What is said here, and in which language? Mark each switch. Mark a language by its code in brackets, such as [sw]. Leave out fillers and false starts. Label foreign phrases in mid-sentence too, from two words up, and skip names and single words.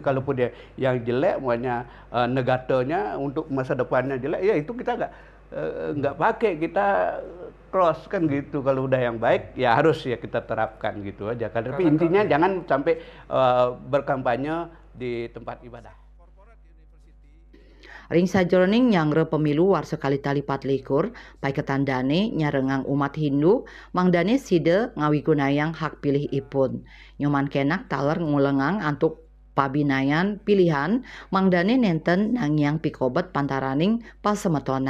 [id] Kalaupun dia yang jelek makanya negatonya untuk masa depannya jelek, ya itu kita nggak pakai, kita cross kan gitu. Kalau udah yang baik ya harus ya kita terapkan gitu aja kan. Tapi intinya jangan sampai berkampanye di tempat ibadah. [ban] Ring sajroning nyangre pemilu war sekali tali 24, paiketan Dane nyarengang umat Hindu, mangdane side ngawigunayang hak pilih ipun. Nyoman Kenak taler ngulengang antuk pabinayan pilihan, mangdane nenten nangyang pikobet pantaraning pasemetonan.